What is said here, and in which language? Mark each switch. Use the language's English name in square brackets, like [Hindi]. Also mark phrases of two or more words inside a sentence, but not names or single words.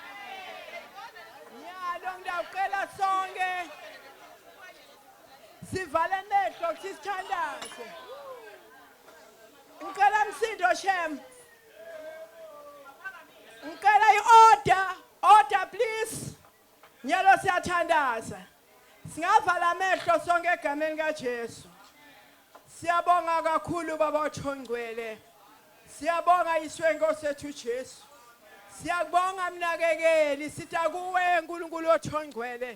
[Swati] Nyalo ngiyacela sonke sivale amehlo ukuthi sithandaze. Ngicela msindo Shem. Ngicela i- [English] order please. [Swati] Nyalo siyathandaza. Singavala amehlo sonke egameni kaJesu. Siyabonga kakhulu baba othongcwele. Siyabonga iswe Nkosi yethu Jesu. Siyabonga mnakekeli sithi akuwe uNkulunkulu othongcwele.